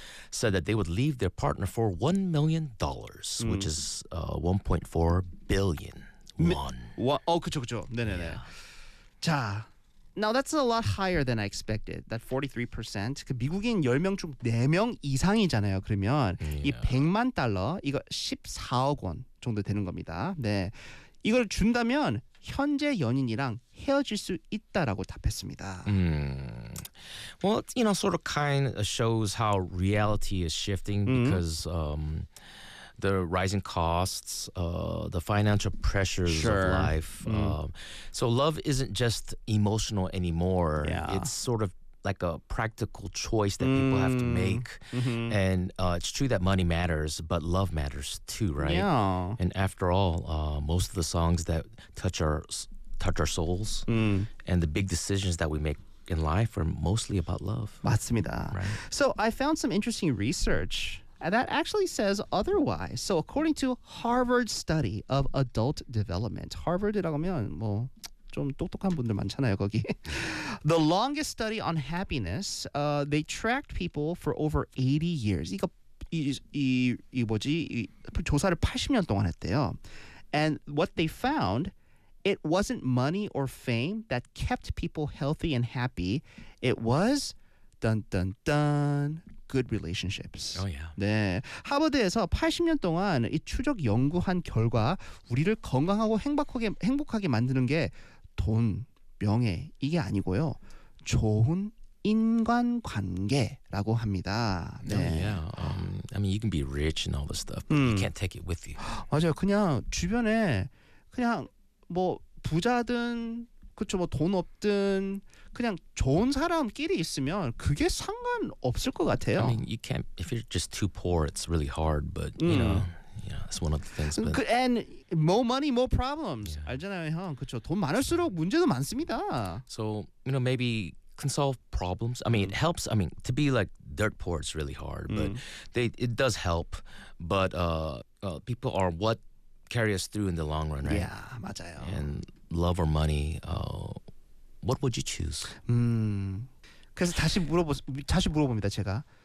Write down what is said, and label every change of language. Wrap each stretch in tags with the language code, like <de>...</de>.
<en>said that they would leave their partner for $1 million, which is 1.4 billion won.</en> <ko>Oh, 그쵸, 그쵸. 네네네.</ko> <en>자, now that's a lot higher than I expected. That 43%.</en> <ko>그 미국인 10명 중 4명 이상이잖아요. 그러면 yeah. 이 100만 달러, 이거 14억 원 정도 되는 겁니다. 네. 이걸 준다면 현재 연인이랑 헤어질 수 있다라고 답했습니다.</ko> <en>Well, you know, sort of kind of shows how reality is shifting because the rising costs, the financial pressures of life. So love isn't just emotional anymore. Yeah. It's sort of like a practical choice that people have to make. Mm-hmm. And it's true that money matters, but love matters too, right? Yeah. And after all, most of the songs that touch our souls and the big decisions that we make in life are mostly about love.</en> <ko>맞습니다.</ko> <en>Right? So I found some interesting research that actually says otherwise. So according to Harvard study of adult development,</en> <ko>Harvard이라고 하면 뭐 좀 똑똑한 분들 많잖아요 거기.</ko> <en>The longest study on happiness, they tracked people for over 80 years.</en> <ko>이거 이 뭐지? 이 조사를 80년 동안 했대요.</ko> <en>And what they found, it wasn't money or fame that kept people healthy and happy. It was, dun dun dun, good relationships. Oh yeah.</en> <ko>네. 하버드에서 80년 동안 이 추적 연구한 결과 우리를 건강하고 행복하게 만드는 게 돈, 명예 이게 아니고요. 좋은 인간관계라고 합니다. 네.</ko> <en>Oh, yeah. I mean, you can be rich and all this stuff, but you can't take it with you.</en> <ko>맞아요. 그냥 주변에 그냥 뭐 부자든 그렇죠 뭐 돈 없든 그냥 좋은 사람끼리 있으면 그게 상관없을 것 같아요.</ko> <en>I mean, you can't if you're just too poor, it's really hard. But you know, yeah, it's one of the things. But... And more money, more problems. Yeah.</en> <ko>알잖아요, 형. 그렇죠. 돈 많을수록 문제도 많습니다.</ko> <en>So you know, maybe can solve problems. I mean, it helps. I mean, to be like dirt poor, it's really hard. But it does help. But people are what carry us through in the long run, right? Yeah,</en> <ko>맞아요.</ko> <en>And love or money, what would you choose?</en> <ko>그래서 다시 물어봅니다, 제가.</ko>